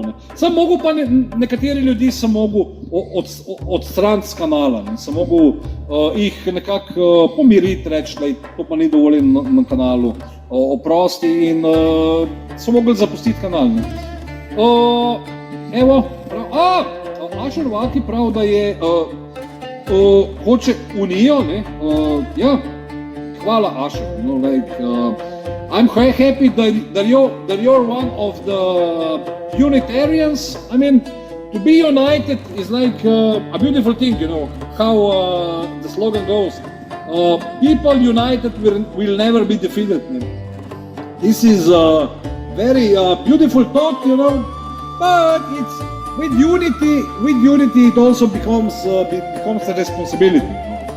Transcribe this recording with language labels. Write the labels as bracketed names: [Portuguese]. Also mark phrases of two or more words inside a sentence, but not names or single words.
[Slovenian] Sam mogo pa nekateri ljudi sem mogel odstraniti z kanala, sem mogel jih nekako pomiriti, reči, da to pa ni dovoljeno na kanalu, oprosti in so mogli zapustiti kanal. Evo, Ašervaki prav, da je hoče unijo, ja, hvala Ašer, [English] I'm happy that you're one of the Unitarians. I mean, to be united is like a beautiful thing, how the slogan goes. People united will never be defeated. This is a very beautiful thought, but it's with unity it also becomes a responsibility.